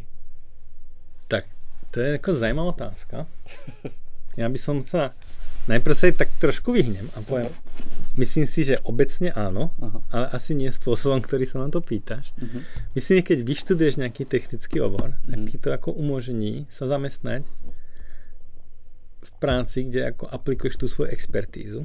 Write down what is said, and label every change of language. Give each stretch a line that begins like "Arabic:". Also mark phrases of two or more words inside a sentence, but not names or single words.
Czech: Tak, to je jako zajímavá otázka.
Slovak: Já bych sa najprv sa tak trošku vyhnem a poviem, myslím si, že obecne áno, ale asi nie spôsobom, ktorý sa na to pýtaš. Myslím, že keď vyštuduješ nejaký technický obor, tak ti to ako umožní sa zamestnať v práci, kde ako aplikuješ tú svoju expertízu.